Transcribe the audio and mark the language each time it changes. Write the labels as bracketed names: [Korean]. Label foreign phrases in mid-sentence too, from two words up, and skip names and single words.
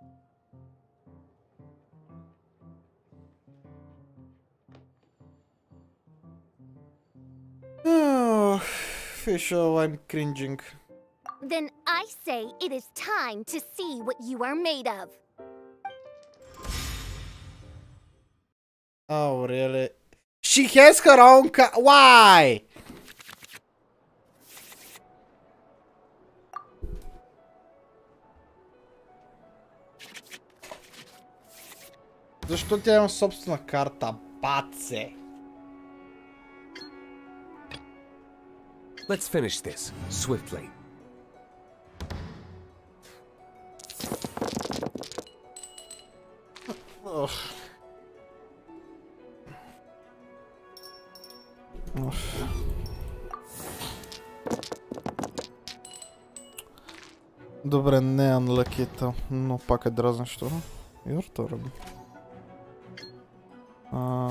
[English] Oh, Fischl, I'm cringing. Then I say it is time to see what you are made of. Oh, really? She has her own Why? [Bulgarian] Защо тя има собствена карта? Баце! [English] Let's finish this, swiftly. Ugh. Ugh. [Bulgarian] Добре, не unlucky-та, но пак е дразнещо. [English] Your turn.